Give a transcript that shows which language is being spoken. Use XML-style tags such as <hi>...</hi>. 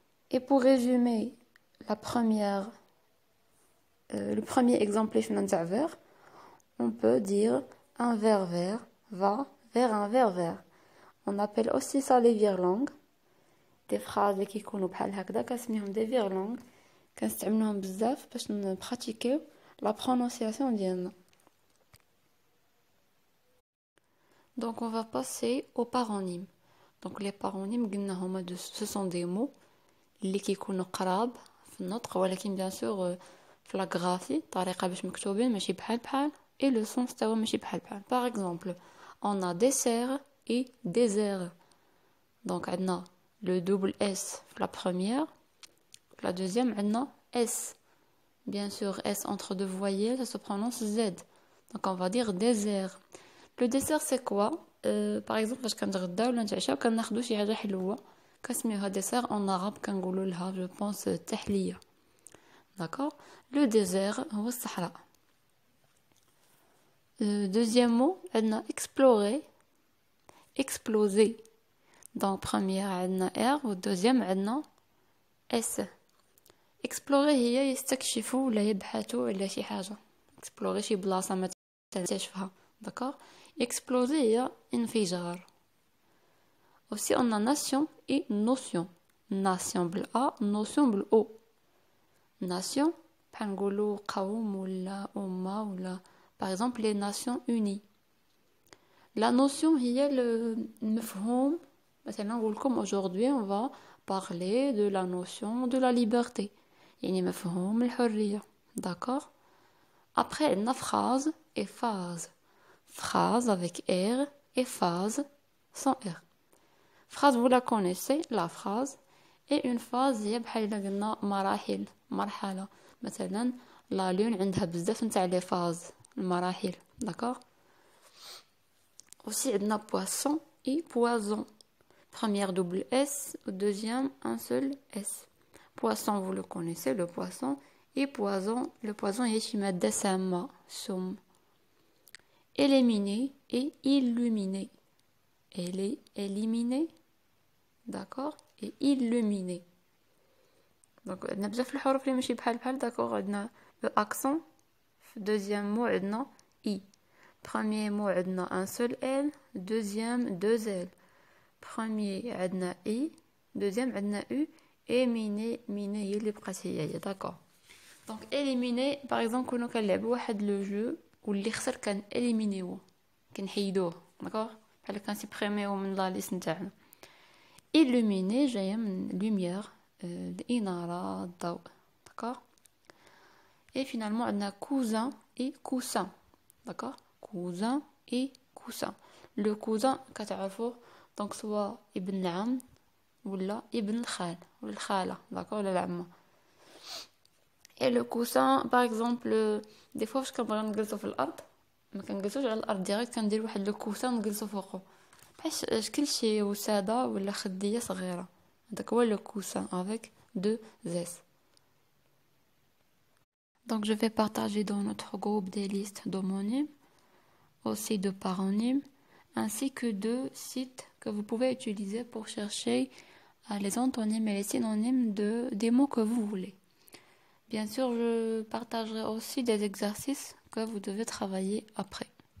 <fr>Et pour résumer le premier exemple vers, on peut dire un ver vert va vers un ver vert. On appelle aussi ça les virlangues.</fr> <ar>Des phrases اللي كيكونوا بحال هكذا كنسميهم des virlangues. كنستعملوهم بزاف باش نبراتيكيو la prononciation ديالنا.</ar> <fr>Donc on va passer aux paronymes.</fr> <ar>Donc les paronymes قلنا هما</ar> <fr>ce sont des mots</fr> <ar>اللي كيكونوا قراب في النطق ولكن bien sûr في la graphie طريقة باش مكتوبين ماشي بحال et le sens تاعو ماشي بحال.</ar> <fr>Par exemple, on a dessert et désert. Donc عندنا le double S la première, la deuxième عندنا S. Bien sûr, S entre deux voyelles, ça se prononce Z. Donc on va dire désert. Le dessert c'est quoi?</fr> <ar>Par exemple, فاش كنتغداو ولا نتعشاو كناخدو شي حاجة حلوة كنسميوها dessert</ar> <fr>en arabe</fr> <ar>كنقولوا لها</ar> <fr>je pense</fr> <ar>تحلية.</ar> <fr>D'accord? Le désert</fr> <ar>هو الصحراء.</ar> <fr>Deuxième mot, عندنا explorer, exploser. Donc première عندنا R و deuxième عندنا S.</fr> <ar>explorer هي يستكشفوا ولا يبحثوا على شي حاجة. explorer شي بلاصة ما تكتشفها. D'accord? exploser هي انفجار.</ar> <fr>Aussi on a nation et notion. Nation بال A, notion بال O. Nation</fr> <ar>بحال نقولوا قوم ولا أمة ولا</ar> <fr>par exemple les Nations Unies. La notion هي المفهوم.</fr> <ar>مثلا نقول لكم</ar> <fr>aujourd'hui on va parler de la notion de la liberté.</fr> <ar>يعني مفهوم الحرية. D'accord?</ar> <fr>Après عندنا phrase et phase. Phrase avec R et phase sans R. Phrase vous la connaissez, la phrase.</fr> <ar>Et une phase هي بحال إلا قلنا مراحل مرحلة. مثلا لا لون عندها بزاف نتاع لي فاز المراحل.</ar> <fr>D'accord? Aussi عندنا poisson et poison. Première double S, deuxième un seul S. Poisson vous le connaissez, le poisson.</fr> <ar>Et poison, le poison هي شي مادة سامة سم.</ar> <fr>Éliminer et illuminer. Elle est éliminée. D'accord? Et illuminer.</fr> <ar>Donc عندنا بزاف الحروف اللي ماشي بحال d'accord.</ar> <fr>عندنا le accent. Deuxième mot عندنا I. Premier mot عندنا un seul L. Deuxième deux L. Premier عندنا I. Deuxième عندنا U.</fr> <ar>Et miner هي اللي بقات هي d'accord. Donc éliminer par exemple كنا كنلعبوا واحد لو جو واللي خسر كان éliminer كنحيدوه. d'accord بحال كنسبريميو من لا ليست نتاعنا. illuminer جايه من lumière الإنارة الضوء.</ar> <fr>d'accord. Et finalement عندنا cousin et coussin. d'accord. cousin et coussin. le cousin كتعرفوه donc soit</fr> <ar>ابن العم ولا ابن الخال ولا الخالة d'accord ولا العمة.</ar> <fr>et le coussin par exemple des fois</fr> <ar>فاش كنبغيو نجلسو في الارض ما كنجلسوش على الارض ديريكت كندير واحد لو كوسان نجلسو فوقو بحال شكل شي وسادة ولا خدية صغيرة. هذاك هو لو كوسان avec deux S.</ar> <fr>Donc je vais partager dans notre groupe des listes d'homonymes, aussi de paronymes, ainsi que deux sites que vous pouvez utiliser pour chercher les antonymes et les synonymes des mots que vous voulez. Bien sûr, je partagerai aussi des exercices que vous devez travailler après.</fr>